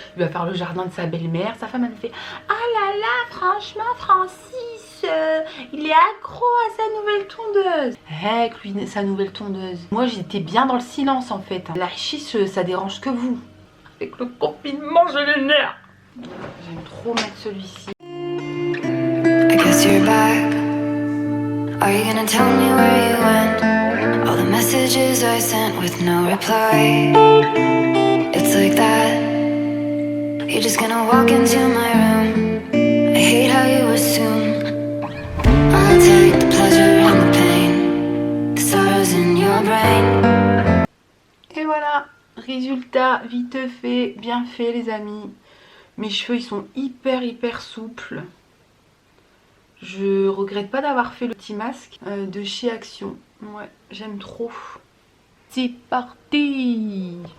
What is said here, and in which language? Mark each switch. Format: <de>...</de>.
<fr>Il va faire le jardin de sa belle-mère. Sa femme, elle me fait, ah là là, franchement, Francis, il est accro à sa nouvelle tondeuse. Heck, lui, sa nouvelle tondeuse. Moi, j'étais bien dans le silence, en fait. La chiche, ça dérange que vous. Avec le confinement, j'ai les nerfs. J'aime trop mettre celui-ci.</fr> <en>I guess you're back. Are you gonna tell me where you went? All the messages I sent with no reply. It's like that. You're just gonna walk into my room. I hate how you assume I'll take the pleasure and the pain. The sorrows in your brain.</en> <fr>Et voilà, résultat vite fait, bien fait les amis. Mes cheveux ils sont hyper souples. Je regrette pas d'avoir fait le petit masque de chez Action. Ouais, j'aime trop. C'est parti.</fr>